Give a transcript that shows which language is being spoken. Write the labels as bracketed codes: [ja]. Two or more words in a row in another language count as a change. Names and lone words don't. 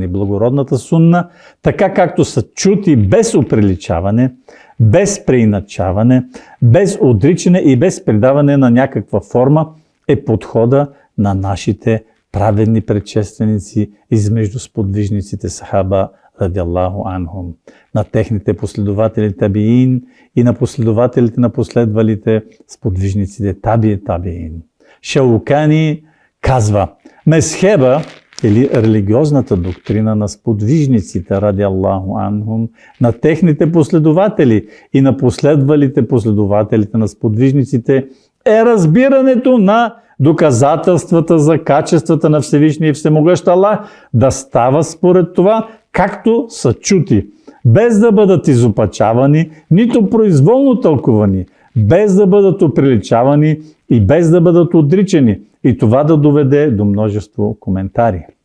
[bg] благородната сунна, така както са чути без оприличаване, без преиначаване, без отричане и без придаване на някаква форма, е подхода на нашите праведни предшественици измежду сподвижниците сахаба [ar] رضي الله عنهم, [bg] на техните последователи табиин и на последователите на последвалите сподвижниците табиин. Шаукани казва: мезхеба, или религиозната доктрина на сподвижниците [ar] رضي الله عنهم, [bg] на техните последователи и на последвалите последователите на сподвижниците, е разбирането на доказателствата за качествата на Всевишния и Всемогъщ Аллах да става според това, както са чути, без да бъдат изопачавани, нито произволно тълкувани, без да бъдат оприличавани и без да бъдат отричани, и това да доведе до множество коментари.